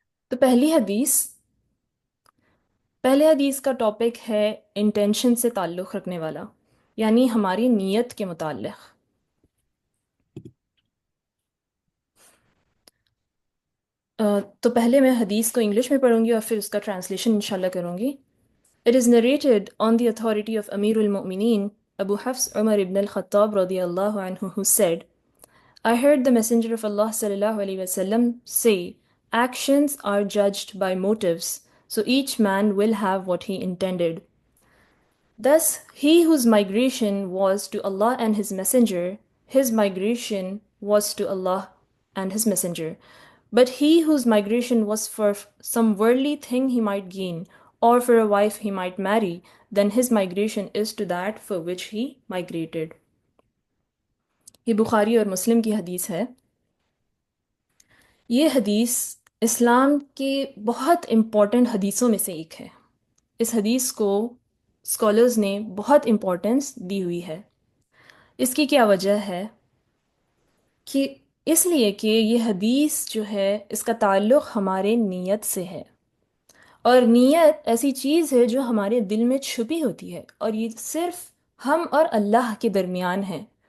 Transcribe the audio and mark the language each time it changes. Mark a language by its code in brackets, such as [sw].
[ur] تو پہلے حدیث کا ٹاپک ہے انٹینشن سے تعلق رکھنے والا، یعنی ہماری نیت کے متعلق۔ تو پہلے میں حدیث کو انگلش میں پڑھوں گی اور پھر اس کا ٹرانسلیشن انشاءاللہ کروں گی۔ [en] It is narrated on the authority of Amir al-Mu'mineen Abu Hafs Umar ibn al-Khattab radiyallahu anhu, who said, I heard the Messenger of Allah sallallahu alayhi wa sallam say, Actions are judged by motives, so each man will have what he intended. Thus, he whose migration was to Allah and His Messenger, his migration was to Allah and His Messenger. But he whose migration was for some worldly thing he might gain, or for a wife he might marry, then his migration is to that for which he migrated. [ur] یہ بخاری اور مسلم کی حدیث ہے. یہ حدیث اسلام کے بہت important حدیثوں میں سے ایک ہے. اس حدیث کو اسکالرز نے بہت امپورٹنس دی ہوئی ہے. اس کی کیا وجہ ہے؟ کہ اس لیے کہ یہ حدیث جو ہے اس کا تعلق ہمارے نیت سے ہے، اور نیت ایسی چیز ہے جو ہمارے دل میں چھپی ہوتی ہے، اور یہ صرف ہم اور اللہ کے درمیان ہے.